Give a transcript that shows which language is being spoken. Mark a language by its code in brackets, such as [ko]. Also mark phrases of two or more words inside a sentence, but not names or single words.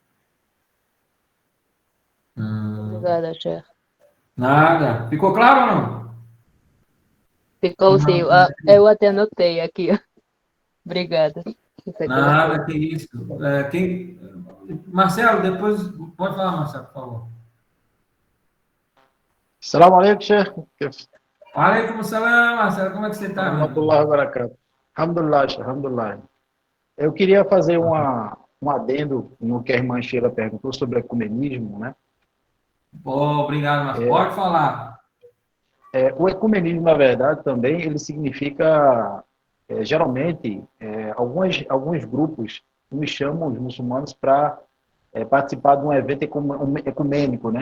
[pt] Obrigada, chefe. Nada. Ficou claro ou não? Ficou sim. Eu até anotei aqui. Obrigada. Nada, que isso. Marcelo, depois... Pode falar, Marcelo, por favor. [ar] السلام عليكم, Sheikh. عليكم السلام, [pt] Marcelo. Como é que você está? [ar] الحمد لله، شيخ. الحمد لله. [pt] Eu queria fazer um adendo no que a irmã Sheila perguntou sobre ecumenismo, né? Obrigado, Marcelo. Pode falar. O ecumenismo, na verdade, também, ele significa, geralmente, alguns grupos nos chamam os muçulmanos para participar de um evento ecumênico, né?